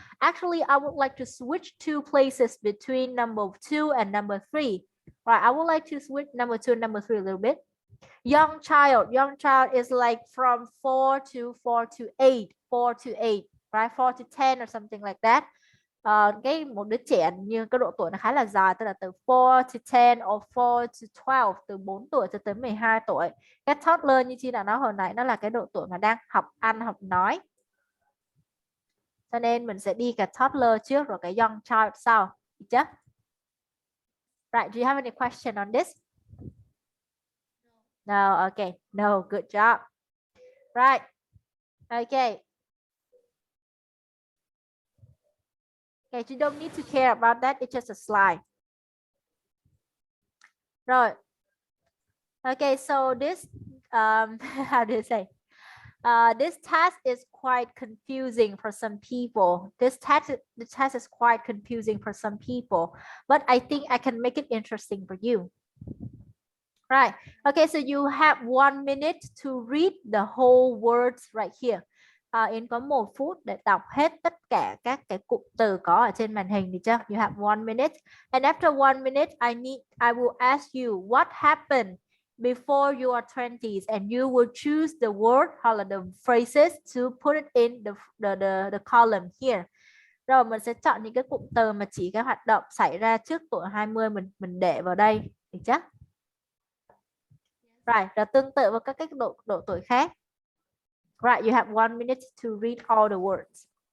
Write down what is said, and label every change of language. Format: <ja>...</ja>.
<en>Actually, I would like to switch 2 places between number 2 and number 3. Right, I would like to switch number 2 and number 3 a little bit. Young child is like from 4 to 8, right? 4 to 10 or something like that.</en> <vi>một đứa trẻ như cái độ tuổi nó khá là dài, tức là từ</vi> <en>4 to 10 or 4 to 12,</en> <vi>từ 4 tuổi cho tới 12 tuổi. Cái toddler như chị đã nói hồi nãy, nó là cái độ tuổi mà đang học ăn học nói, cho nên mình sẽ đi cái toddler trước rồi cái young child sau, được chưa?</vi> <en>Right, do you have any question on this? No, okay, no, good job. Right, okay. Okay, you don't need to care about that, it's just a slide. Rồi. Okay, so this, how do you say? This task is quite confusing for some people. The test is quite confusing for some people, but I think I can make it interesting for you. Right. Okay, so you have 1 minute to read the whole words right here.</en> <vi>Yến có 1 phút để đọc hết tất cả các cái cụm từ có ở trên màn hình, được chưa?</vi> <en>You have 1 minute. And after 1 minute, I will ask you what happened before your 20s, and you will choose the word</en> <vi>hoặc là</vi> <en>the phrases to put it in the column here.</en> <vi>Rồi mình sẽ chọn những cái cụm từ mà chỉ cái hoạt động xảy ra trước tuổi 20 mình để vào đây, được chưa? Right, và tương tự với các độ tuổi khác.</vi> <en>Right, you have 1 minute to read all the words.</en>